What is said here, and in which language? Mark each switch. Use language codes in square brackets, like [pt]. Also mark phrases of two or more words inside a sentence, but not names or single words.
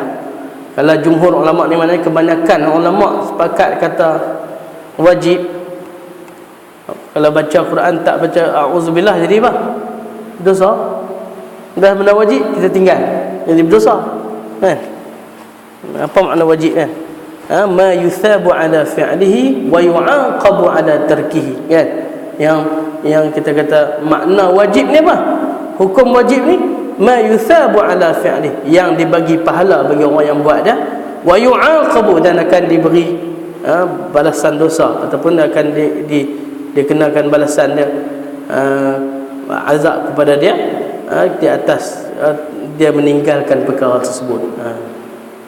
[ms] Kalau jumhur ulama ni maknanya kebanyakan ulama sepakat kata wajib. Kalau baca Quran tak baca a'udzubillah jadi apa? Dosa. Dah benda wajib kita tinggal, jadi berdosa kan. Apa makna wajib kan? [ar] ما يثاب على فعله ويعاقب على تركه kan. [ms] Yang kita kata makna wajib ni apa? Hukum wajib ni [ar] ما يثاب على فعله, [ms] yang dibagi pahala bagi orang yang buat dia, [ar] ويعاقب, [ms] dan akan diberi balasan dosa, ataupun akan dikenakan balasan dia, azab kepada dia di atas dia meninggalkan perkara tersebut.